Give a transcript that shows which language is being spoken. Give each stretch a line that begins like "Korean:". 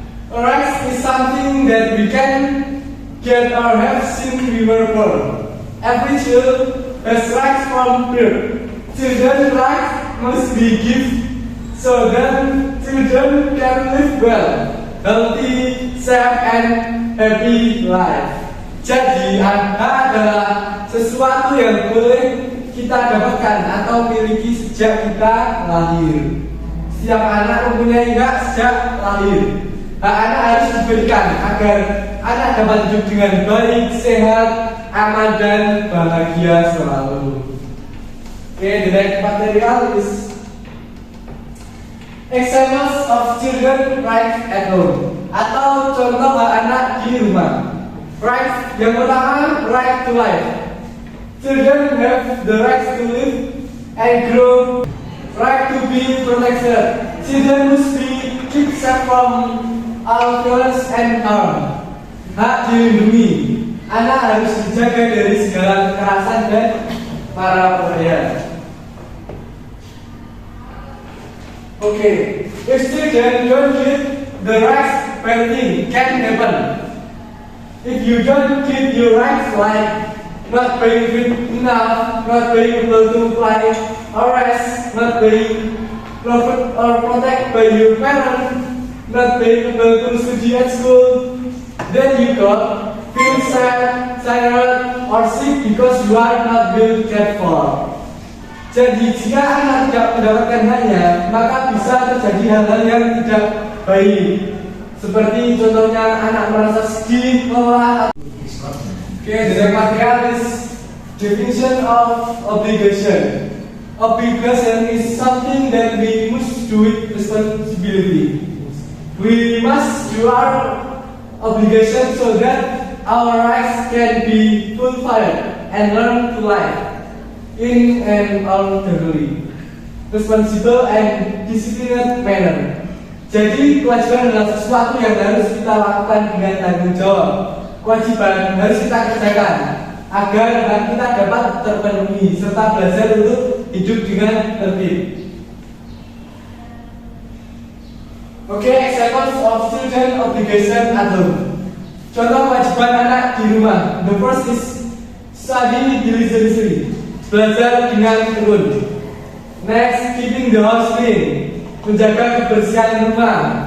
English: Rights is something that we can get or have since we were born. Every child has rights from birth. Children's rights must be given so that children can live well, healthy, safe, and happy life.
Indonesian: Jadi, hak adalah sesuatu yang boleh kita dapatkan atau miliki sejak kita lahir. Setiap anak mempunyai hak sejak lahir. Hak anak harus diberikan agar anak dapat hidup dengan baik, sehat, aman, dan bahagia selalu.
English: Okay, the next material is examples of children rights at home
Indonesian: atau contoh hak anak di rumah.
English: Rights
Indonesian: yang pertama,
English: right to life. Children have the right to live and grow. Right to be protected. Children must be kept safe from all violence and harm.
Indonesian: Hak dilindungi. Anak harus dijaga dari segala kekerasan dan para bahaya.
English: Okay, if children don't get the rights, bad thing can happen. If you don't get your rights, like not being fit enough, not being able to fly or rest, not being loved or protected by your parents, not being able to study at school, then you got feel sad, tired, or sick because you are not well cared for.
Indonesian: Jadi jika anak tidak mendapatkan haknya, maka bisa terjadi hal-hal yang tidak baik. Seperti contohnya anak merasa sedih, lelah.
English: Okay, the next material is definition of obligation. Obligation is something that we must do with responsibility. We must do our obligation so that our rights can be fulfilled and learn to live in an orderly, responsible, and disciplined manner.
Indonesian: Jadi kewajiban adalah sesuatu yang harus kita lakukan dengan tanggung jawab. Kewajiban harus kita kerjakan agar hak kita dapat terpenuhi serta belajar untuk hidup dengan tertib.
English: Okay, examples of children obligation at home.
Indonesian: Contoh kewajiban anak di rumah.
English: The first is study diligently,
Indonesian: belajar dengan tekun.
English: Next, keeping the house clean,
Indonesian: menjaga kebersihan rumah.